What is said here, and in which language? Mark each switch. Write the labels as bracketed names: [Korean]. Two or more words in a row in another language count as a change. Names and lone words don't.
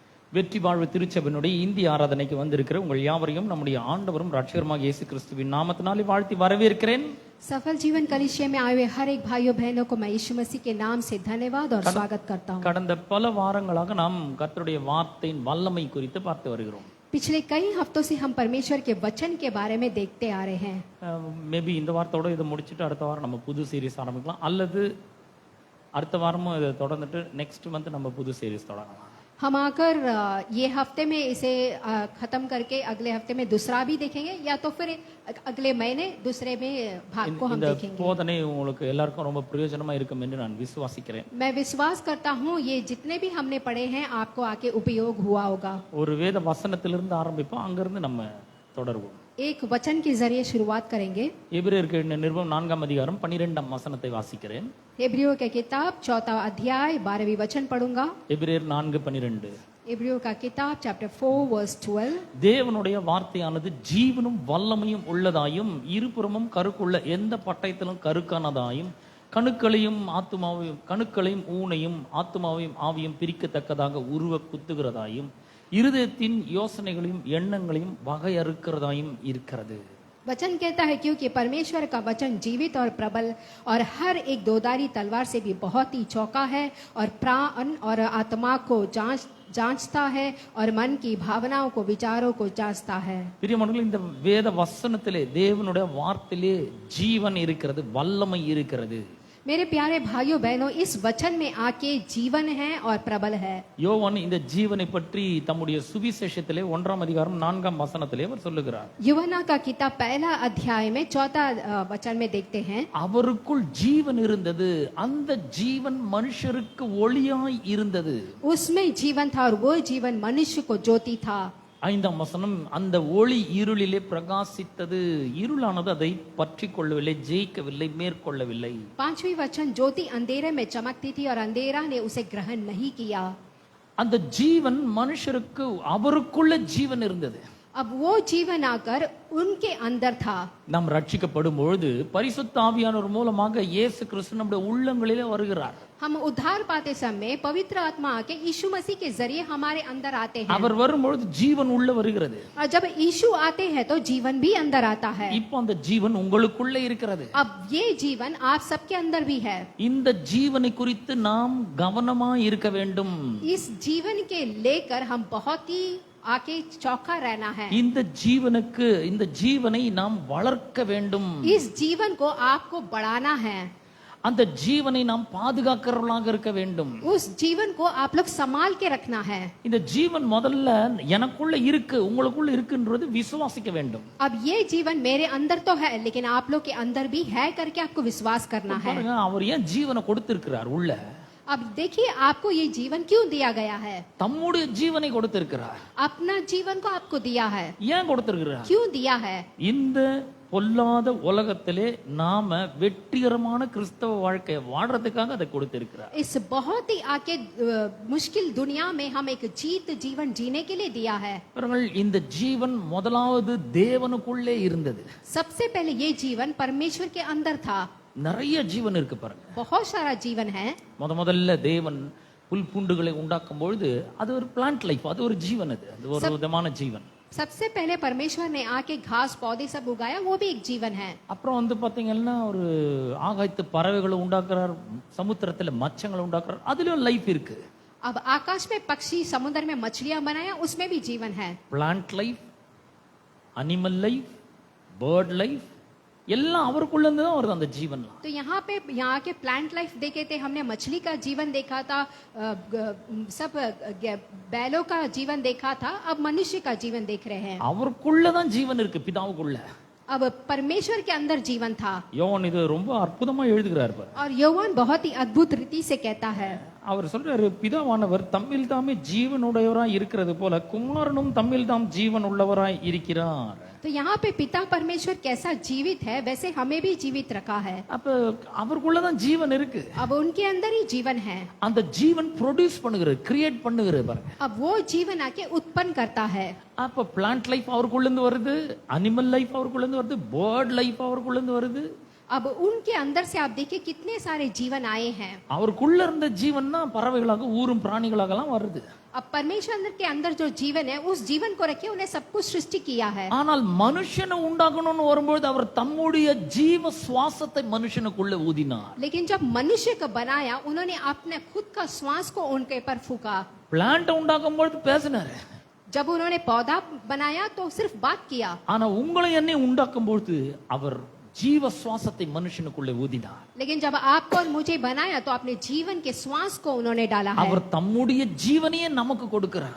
[Tamil] வெற்றி வாழ்வு திருச்சபையினுடைய இந்திய ஆராதனைக்கு வந்திருக்கிற உங்கள் யாவரையும் நம்முடைய ஆண்டவரும் ரட்சகருமாக இயேசு கிறிஸ்துவின் நாமத்தினாலே வாழ்த்தி வரவேற்கிறேன். [Hindi] सफल जीवन कलिसिया में आए हुए हर एक भाइयों बहनों को मैं यीशु मसीह के नाम से धन्यवाद और स्वागत करता हूं. [Tamil] கடந்த பல வாரங்களாக நாம் கர்த்தருடைய வார்த்தையின் வல்லமை குறித்து பார்த்து வருகிறோம். [Hindi] पिछले कई हफ्तों से हम परमेश्वर के वचन के बारे में देखते आ रहे हैं. [Tamil] மேபி இந்த வாரத்தோட இதை முடிச்சுட்டு அடுத்த வாரம் நம்ம புது சீரிஸ் ஆரம்பிக்கலாம், அல்லது அடுத்த வாரமும் இதை தொடர்ந்துட்டு [English] next month [Tamil] நம்ம புது சீரிஸ் தொடங்கலாம். [Hindi] हम आकर ये हफ्ते में इसे खत्म करके अगले हफ्ते में दूसरा भी देखेंगे, या तो फिर अगले महीने दूसरे में भाग को हम देखेंगे. [Tamil] போதனை உங்களுக்கு எல்லாருக்கும் ரொம்ப பிரயோஜனமா இருக்கும் என்று நான் விசுவாசிக்கிறேன். [Hindi] मैं विश्वास करता हूँ ये जितने भी हमने पढ़े हैं आपको आके उपयोग हुआ होगा. [Tamil] ஒரு வேத வசனத்திலிருந்து ஆரம்பிப்போம், அங்கிருந்து நம்ம தொடருவோம். [Hindi] एक वचन के जरिए शुरुआत करेंगे. [Tamil] எபிரேயருக்கு நிருபம் 4ஆம் அதிகாரம் 12ஆம் வசனத்தை வாசிக்கிறேன். [Hindi] इब्रियों की किताब 4वां अध्याय 12वीं वचन पढ़ूंगा. [Tamil] எபிரேயர் 4:12. [Hindi] इब्रियों का किताब [English] chapter 4 verse 12. [Tamil] தேவனுடைய வார்த்தையானது ஜீவனும் வல்லமையும் உள்ளதாயும் இருபுறமும் கருக்குள்ள எந்த பட்டயத்திலும் கருக்கானதாயும் கணுக்களையும் ஊனையும் ஆத்துமாவையும் ஆவியும் பிரிக்கத்தக்கதாக உருவ குத்துகிறதாயும் இருதயத்தின் யோசனைகளையும் எண்ணங்களையும் வகையறுக்கிறதாயும் இருக்கிறது. [Hindi] वचन कहता है क्योंकि परमेश्वर का वचन जीवित और प्रबल और हर एक दोधारी तलवार से भी बहुत ही चौका है और प्राण और आत्मा को जांचता है और मन की भावनाओं को विचारों को जांचता है. [Tamil] பிரியமானவர்களே, இந்த வேத வசனத்திலே தேவனுடைய வார்த்தையிலே ஜீவன் இருக்கிறது, வல்லமை இருக்கிறது. [Hindi] मेरे प्यारे भाइयों बहनों, इस वचन में आके जीवन है और प्रबल है. [Tamil] யோவான் இந்த ஜீவனை பற்றி தம்முடைய சுவிசேஷத்திலே 1ஆம் அதிகாரம் 4ஆம் வசனத்திலே அவர் சொல்லுகிறார். [Hindi] यूहन्ना का किताब 1 अध्याय में 4 वचन में देखते हैं, [Tamil] அவருக்குள் ஜீவன் இருந்தது, அந்த ஜீவன் மனுஷருக்கு ஒளியாய் இருந்தது. [Hindi] उसमें जीवन था और वो जीवन मनुष्य को ज्योति था. [Tamil] 5ஆம் வசனம், அந்த ஒளி இருளிலே பிரகாசித்தது, இருளானது அதை பற்றி கொள்ளவில்லை, ஜெயிக்கவில்லை, மேற்கொள்ளவில்லை. [Hindi] 5वीं वचन, ज्योति अंधेरे में चमकती थी और अंधेरा ने उसे ग्रहण नहीं किया. [Tamil] அந்த ஜீவன் மனுஷருக்கு அவருக்குள்ள ஜீவன் இருந்தது. [Hindi] अब वो जीवन आकर उनके अंदर था. [Tamil] நாம் ரட்சிக்கப்படும் பொழுது பரிசுத்த ஆவியானவர் மூலமாக இயேசு கிறிஸ்து நம்முடைய உள்ளங்களிலே வருகிறார். [Hindi] हम उद्धार पाते समय पवित्र आत्मा आके यीशु मसीह के जरिए हमारे अंदर आते हैं. [Tamil] அவர் வரும்பொழுது ஜீவன் உள்ள வருகிறது. [Hindi] और जब यीशु आते हैं तो जीवन भी अंदर आता है. [Tamil] இப்போ அந்த ஜீவன் உங்களுக்குள்ள இருக்கிறது. [Hindi] अब ये जीवन आप सबके अंदर भी है. [Tamil] இந்த ஜீவனை குறித்து நாம் கவனமா இருக்க வேண்டும். [Hindi] इस जीवन के लेकर हम बहुत ही आके चौका रहना है. [Tamil] இந்த ஜீவனை நாம் வளர்க்க வேண்டும். [Hindi] इस जीवन को आपको बढ़ाना है. [Tamil] அந்த ஜீவனை நாம் பாதுகாக்கிறவர்களாக இருக்க வேண்டும். [Hindi] उस जीवन को आप लोग संभाल के रखना है. [Tamil] இந்த ஜீவன் முதல்ல எனக்குள்ள இருக்கு, உங்களுக்குள்ள இருக்குன்றது விசுவாசிக்க வேண்டும். [Hindi] अब ये जीवन मेरे अंदर तो है, लेकिन आप लोग के अंदर भी है करके आपको विश्वास करना है. [Tamil] பாருங்க, அவர் ஏன் ஜீவனை கொடுத்திருக்கிறார் உள்ள. [Hindi] अब देखिए आपको ये जीवन क्यों दिया गया है. [Tamil] தம்முடைய ஜீவனை கொடுத்திருக்கிறார். [Hindi] अपना जीवन को आपको दिया है. [Tamil] ஏன் கொடுத்திருக்கிறார்? [Hindi] क्यों दिया है. [Tamil] இந்த பொல்லாத உலகத்திலே நாம வெற்றிகரமான கிறிஸ்தவ வாழ்க்கையை வாழ்றதுக்காக அதை கொடுத்திருக்கிறார். [Hindi] इस बहुत ही आके मुश्किल दुनिया में हम एक जीवन जीने के लिए दिया है. [Tamil] பாருங்கள், இந்த ஜீவன் முதலாவது தேவனுக்குள்ளே இருந்தது. [Hindi] सबसे पहले ये जीवन परमेश्वर के अंदर था. [Tamil] நிறைய ஜீவன் இருக்கு பாருங்க. [Hindi] बहुत सारा जीवन है. [Tamil] முதல்ல தேவன் புல் பூண்டுகளை உண்டாக்கும் பொழுது அது ஒரு [English] plant life, [Tamil] அது ஒரு ஜீவன், அது ஒரு விதமான ஜீவன். [Hindi] सबसे पहले परमेश्वर ने आके घास पौधे सब उगाया, वो भी एक जीवन है. [Tamil] அப்புறம் பாத்தீங்கன்னா ஒரு ஆகாயத்து பறவைகளை உண்டாக்குறார், சமுத்திரத்துல மச்சங்களை உண்டாக்குறார், அதுலயும் லைஃப் இருக்கு. [Hindi] अब आकाश में पक्षी, समुद्र में मछलियां बनाया, उसमें भी जीवन है. [English] plant life, animal life, bird life [Tamil] எல்லாம் அவருக்குள்ள இருந்து தான் வருது அந்த ஜீவன்லாம். [Hindi] तो यहाँ के [English] plant life [Hindi] देखे थे हमने, मछली का जीवन देखा था, सब बैलों का जीवन देखा था, अब मनुष्य का जीवन देख रहे हैं. [Tamil] அவருக்குள்ள தான் ஜீவன் இருக்கு, பிதாவுக்குள்ள. [Hindi] अब परमेश्वर के अंदर जीवन था. [Tamil] யோவான் இது ரொம்ப அற்புதமா எழுதுகிறார் பாரு. [Hindi] और யோவாन बहुत ही अद्भुत रीति से कहता है. [Tamil] அவர் சொல்றாரு, பிதாவானவர் தம்மில் தாமே ஜீவனுடையவராய் இருக்கிறது போல குமாரனும் தம்மில் தாம் ஜீவன் உள்ளவராய் இருக்கிறார். [Hindi] तो यहाँ पे पिता परमेश्वर कैसा जीवित है, वैसे हमें भी जीवित रखा है. [Tamil] அப்ப அவருக்குள்ளதான் ஜீவன் இருக்கு. [Hindi] अब उनके अंदर ही जीवन है. [Tamil] அந்த ஜீவன் ப்ரொடியூஸ் பண்ணுகிறது, கிரியேட் பண்ணுகிறது பாருங்க. [Hindi] अब वो जीवन आके उत्पन्न करता है. [Tamil] அப்ப [English] plant life [Tamil] அவருக்குள்ள இருந்து வருது, [English] animal life [Tamil] அவருக்குள்ள இருந்து வருது, [English] bird life [Tamil] அவருக்குள்ள இருந்து வருது. [Hindi] अब उनके अंदर से आप देखिए कितने सारे जीवन आए हैं। [Tamil] அவருக்குள்ள இருந்த ஜீவன் தான் பறவைகளாக ஊரும் பிராணிகளாகலாம் வருது. [Hindi] अब परमेश्वर के अंदर जो जीवन है उस जीवन को रखे उन्हें सब कुछ सृष्टि किया है। [Tamil] ஆனால் மனுஷனை உண்டாக்கணும்னு வரும்போது அவர் தம்முடைய ஜீவ சுவாசத்தை மனுஷனுக்குள்ள ஊதினார். [Hindi] लेकिन जब मनुष्य को बनाया उन्होंने अपने खुद का श्वास को उनके ऊपर फूका। [Tamil] பிளான்ட் உண்டாக்கும்போது பேசினாரு. [Hindi] जब उन्होंने पौधा बनाया तो सिर्फ बात किया। [Tamil] ஆனா உங்களை என்னை உண்டாக்கும்போது அவர் ஜீவ சுவாசத்தை மனுஷனுக்குள்ளே ஊதினார். [Hindi] लेकिन जब आपको और मुझे बनाया तो अपने जीवन के श्वास को उन्होंने डाला है [Tamil] அவர் தம்முடைய ஜீவனையே நமக்கு கொடுக்கிறார்.